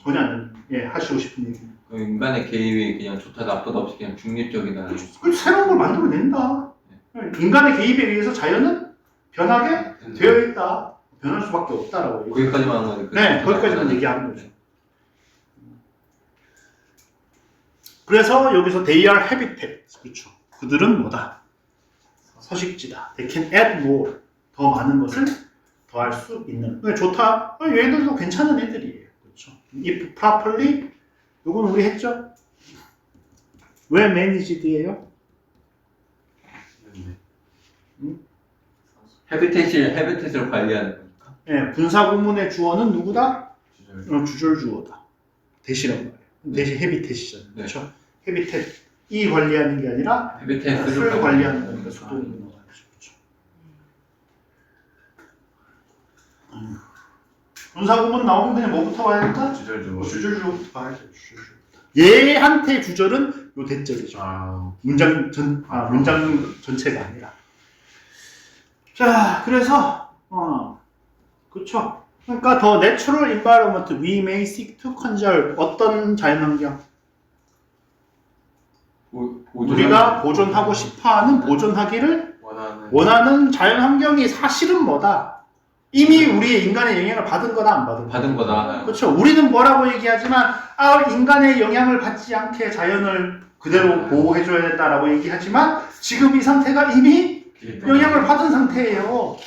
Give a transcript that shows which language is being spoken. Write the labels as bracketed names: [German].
[Korean] 전혀 안 하시고 싶은 얘기. 그럼 인간의 개입이 그냥 좋다 나쁘다 없이 그냥 중립적이다. 새로운 걸 만들어낸다. 인간의 개입에 의해서 자연은 변하게 되어 있다. 변할 수밖에 없다라고. 거기까지만 하는 거니까. 네, 거기까지만 얘기하는 거죠. 그래서 여기서 [English] they are habitat. [Korean] 그렇죠. 그들은 뭐다? 서식지다. [English] They can add more. [Korean] 더 많은 것을 더할 수 있는. 좋다. 얘들도 괜찮은 애들이에요. 그렇죠. If properly, 요건 우리 했죠? 왜 managed예요? 헤비텟을 관리하는 거니까. 네, 분사 구문의 주어는 누구다? 주절. 주절 주어다. 대시란 말이에요. 대시 헤비텟이잖아요. 네. 그렇죠? 헤비텟이 관리하는 게 아니라 헤비텟을 수를 관리하는 거니까 수동이 넘어가죠. 그렇죠. 분사 구문 나오면 그냥 뭐부터 봐야 될까? 주절 주. 주절 주어부터 봐야죠. 주절 주어. 얘한테 주절은 요 대절이죠. 문장 전체가 아니라. 자, 그래서 그렇죠. 그러니까 더 [English] natural environment we may seek to conserve [Korean] 어떤 자연환경? 우리가 보존하고 싶어하는 보존하기를 원하는 자연환경이 사실은 뭐다? 이미 우리의 인간의 영향을 받은 거다, 안 받은 거다? 받은 거다. 그렇죠. 우리는 뭐라고 얘기하지만 인간의 영향을 받지 않게 자연을 그대로 보호해줘야 된다라고 얘기하지만 지금 이 상태가 이미 영향을 받은 상태예요.